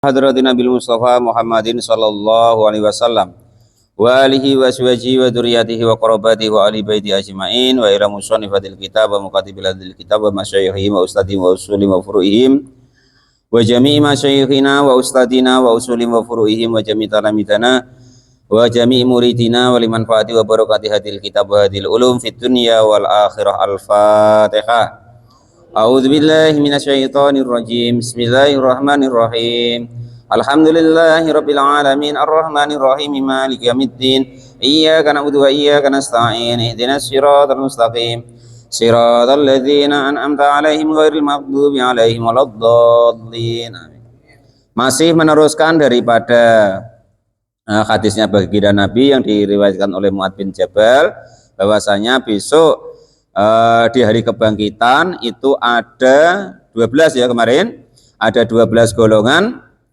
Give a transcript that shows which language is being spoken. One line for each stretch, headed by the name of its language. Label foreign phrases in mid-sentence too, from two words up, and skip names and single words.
Arabic: حضرة النبي المصطفى محمد صلى الله عليه وسلم وآله وصحبه وذريته وقرابته وآل بيت أجمعين وإلى مصنفة الكتاب ومكاتب هذا الكتاب ومشايخهم وأساتذتهم وأصولهم وفروعهم وجميع مشايخنا وأساتذتنا وأصولهم وفروعهم وجميع تلامذتنا وجميع مريدينا ولمن فاعت وبركة هذا الكتاب وهذه العلوم في الدنيا والآخرة. الفاتحة. أعوذ بالله من الشيطان الرجيم. بسم الله الرحمن الرحيم. الحمد لله رب العالمين الرحمن الرحيم مالك يوم الدين. إياك نعبد وإياك نستعين. اهدنا الصراط المستقيم. صراط الذين أنعمت عليهم غير المغضوب عليهم ولا الضالين.
Indonesian: Masih meneruskan daripada hadisnya baginda Nabi yang diriwayatkan oleh Mu'adz bin Jabal, bahwasanya besok di hari kebangkitan itu ada 12 ya, kemarin ada 12 golongan.